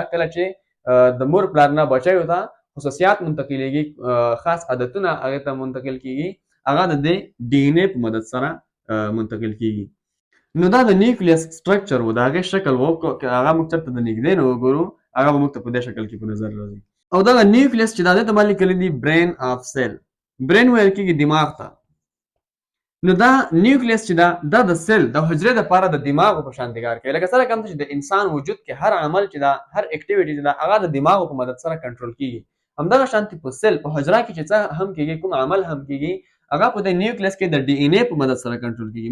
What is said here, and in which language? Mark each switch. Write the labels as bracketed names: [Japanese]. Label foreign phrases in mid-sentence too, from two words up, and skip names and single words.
[Pashto] کله چې د مور پلار نه بچیو ته خصوصیات منتقلیږي، خاص عادتونه هغې ته منتقل کېږي، هغه د دې ډي ان اے په مدد سره منتقل کېږي. نو دا د نیوکلیس سټرکچر و، د هغې شکل و، هغه موږ چېرته د نږدې نه وګورو هغه به موږ ته په دې شکل کې په نظر راځي. او دغه نیوکلیس چې دا دې ته ما لیکلی دي [English] brain of cell. [Pashto] برین ویل کېږي دماغ ته. نو دا نیوکلیس چې دا د سیل د حجرې دپاره د دماغو په شانتې کار کوي. لکه څرنګه هم چې د انسان وجود کې هر عمل چې دا هر اکټیویټي چې دا هغه د دماغو په مدد سره کنټرول کېږي، همدغه شانتې په سیل په حجره کې چې څه هم کېږي، کوم عمل هم کېږي، هغه په دې نیوکلیس کې د ډي ان اے په مدد سره کنټرول کېږي.